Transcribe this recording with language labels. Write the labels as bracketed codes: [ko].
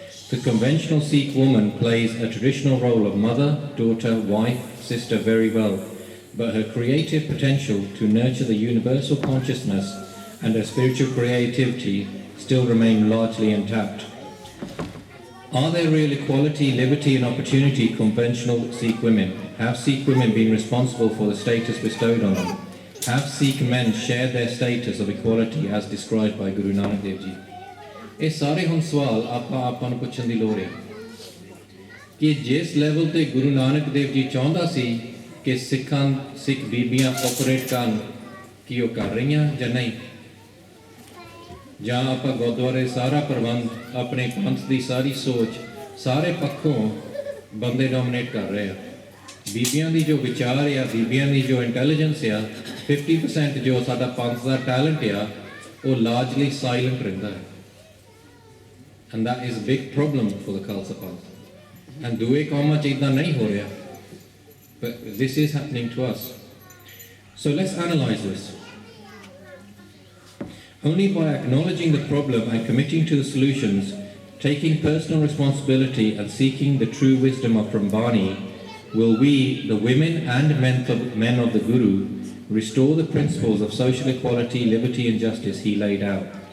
[en] The conventional Sikh woman plays a traditional role of mother, daughter, wife, sister very well, but her creative potential to nurture the universal consciousness and her spiritual creativity still remain largely intact. Are there real equality, liberty and opportunity conventional Sikh women? Have Sikh women been responsible for the status bestowed on them? Have Sikh men shared their status of equality as described by Guru Nanak Dev Ji? [pa] ਇਹ ਸਾਰੇ ਹੁਣ ਸਵਾਲ ਆਪਾਂ ਨੂੰ ਪੁੱਛਣ ਦੀ ਲੋੜ ਹੈ ਕਿ ਜਿਸ ਲੈਵਲ ਤੇ ਗੁਰੂ ਨਾਨਕ ਦੇਵ ਜੀ ਚਾਹੁੰਦਾ ਸੀ ਕਿ ਸਿੱਖ ਬੀਬੀਆਂ ਆਪਰੇਟ ਕਰਨ ਕੀ ਉਹ ਕਰ ਰਹੀਆਂ ਜਾਂ ਨਹੀਂ, ਜਾਂ ਆਪਾਂ ਗੁਰਦੁਆਰੇ ਸਾਰਾ ਪ੍ਰਬੰਧ ਆਪਣੇ ਪੰਥ ਦੀ ਸਾਰੀ ਸੋਚ ਸਾਰੇ ਪੱਖੋਂ ਬੰਦੇ ਡੋਮੀਨੇਟ ਕਰ ਰਹੇ ਆ। ਬੀਬੀਆਂ ਦੀ ਜੋ ਵਿਚਾਰ ਆ, ਬੀਬੀਆਂ ਦੀ ਜੋ ਇੰਟੈਲੀਜੈਂਸ ਆ, 50% ਜੋ ਸਾਡਾ ਪੰਥ ਦਾ ਟੈਲੈਂਟ ਆ, ਉਹ ਲਾਰਜਲੀ ਸਾਇਲੈਂਟ ਰਹਿੰਦਾ ਹੈ। [en] And that is a big problem for the Khalsa Panth. And [pa] due kauma ch idda nahi ho reha, [en] but this is happening to us. So let's analyze this. Only by acknowledging the problem and committing to the solutions, taking personal responsibility and seeking the true wisdom of Brahmani, will we, the women and men of the Guru, restore the principles of social equality, liberty and justice he laid out.